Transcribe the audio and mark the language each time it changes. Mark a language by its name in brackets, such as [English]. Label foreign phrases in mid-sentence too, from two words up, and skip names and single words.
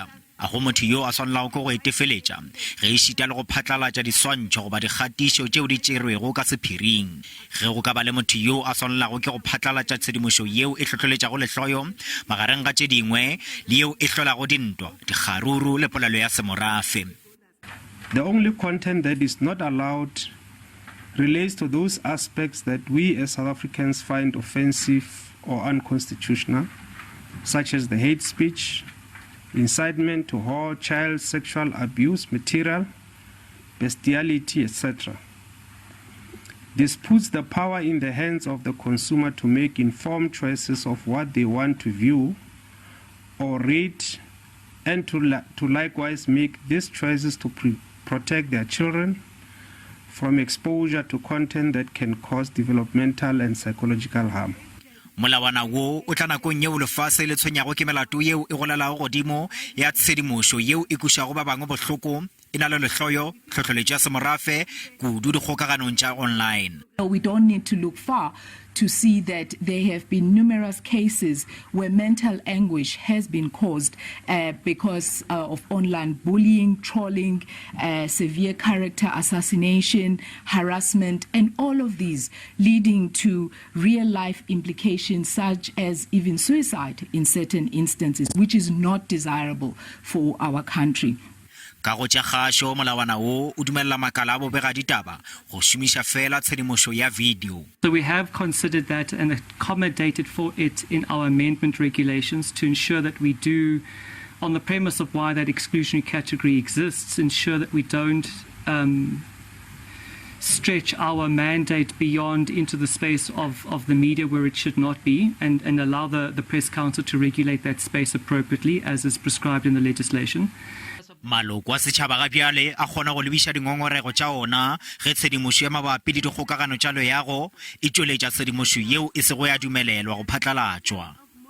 [Northern Sotho] A go motho yo a swanelago ke go etefeletša ge e šita le go phatlalatša diswantšho goba dikgatišo tšeo di tšerwego ka sephiring. Ge go ka ba le motho yo a swanelago ke go phatlalatša tshedimošo yeo e tlhotlholetšago lehloyo magareng ga tše dingwe le yeo e hlolago dintwa, dikgaruru le polelo ya semorafe. [English] The only content that is not allowed relates to those aspects that we as South Africans find offensive or unconstitutional, such as the hate speech, incitement to hurt, child sexual abuse material, bestiality, etc. This puts the power in the hands of the consumer to make informed choices of what they want to view or read, and to likewise make these choices to protect their children from exposure to content that can cause developmental and psychological harm. [Northern Sotho] Molawana wo o tla nakong yeo lefase le tshwenyago ke melato yeo e golelago godimo ya tshedimošo yeo e kušago ba bangwe bohloko e na le lehloyo tlhohloletšo ya semorafe kudu dikgokaganong tša online. [English] We don't need to look far to see that there have been numerous cases where mental anguish has been caused because of online bullying, trolling, severe character assassination, harassment, and all of these leading to real-life implications such as even suicide in certain instances, which is not desirable for our country. [Northern Sotho] Ka go tša kgašo molawana wo o dumelela makala a bobega ditaba go šomiša fela tshedimošo ya video. [English] So we have considered that and accommodated for it in our amendment regulations to ensure that we do, on the premise of why that exclusionary category exists, ensure that we don't stretch our mandate beyond into the space of the media where it should not be, and allow the Press Council to regulate that space appropriately as is prescribed in the legislation. [Northern Sotho] Maloko a setšhaba ga bjale a kgona go lebiša dingongorego tša ona ge tshedimošo ya mabapi le dikgokagano tša loago e tšweletša tshedimošo yeo e sego ya dumelelwa go phatlalatšwa.